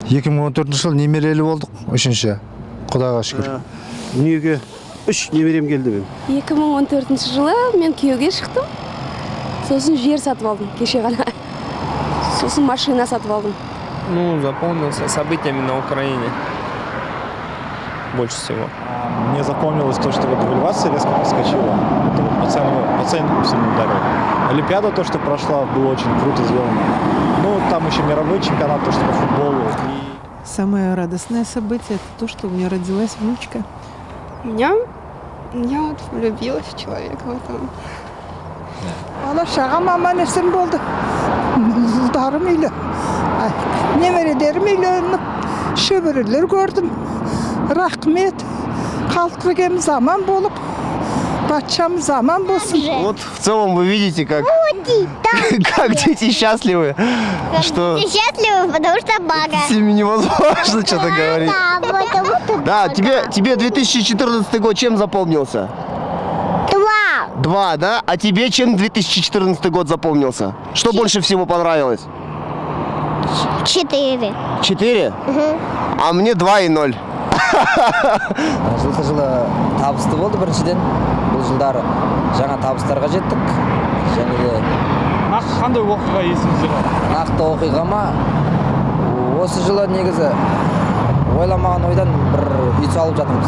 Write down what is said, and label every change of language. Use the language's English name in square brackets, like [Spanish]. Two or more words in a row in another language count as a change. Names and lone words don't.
[Kazakh] 2014 жыл немерелі болдық, үшінші. Құдайға шүкір. Дүниеге 3 немерем келді мен. 2014 жылы мен күйеуге шықтым. Сосын жер сатып алдым, кеше ғана. Сосын машина сатып алдым. [Russian] Ну, запомнился событиями на Украине. Больше всего. Мне запомнилось то, что вот девальвация резко подскочила. Это вот по ценнику сильно ударило. Олимпиада, то, что прошла, было очень круто сделано. Ну, там еще мировой чемпионат, то, что по футболу. Самое радостное событие – это то, что у меня родилась внучка. Я вот влюбилась в человека в этом. [Kazakh] Ала шағам аман есен болды. Ұлдарым үйлі. Немередерім үйленіп, шөбірелер көрдім. Рахмет. Қалқыргем заман болып, батшам заман болсын. [Russian] Вот в целом вы видите, как дети счастливы. Что Дети счастливы, потому что бага. с ними невозможно что-то говорить. Да, тебе 2014 год чем запомнился? 2, да? А тебе чем 2014 год запомнился? Что больше всего понравилось? 4. 4? А мне 2 и 0. [Kazakh] Жылы табысты болды біріншіден. Бұл жылдары жаңа табыстарға жеттік. Және де Қандай оқиға есіңізде бар? нақты оқиғама осы жылы негізі ойламаған ойдан бір үй салып жатырмыз.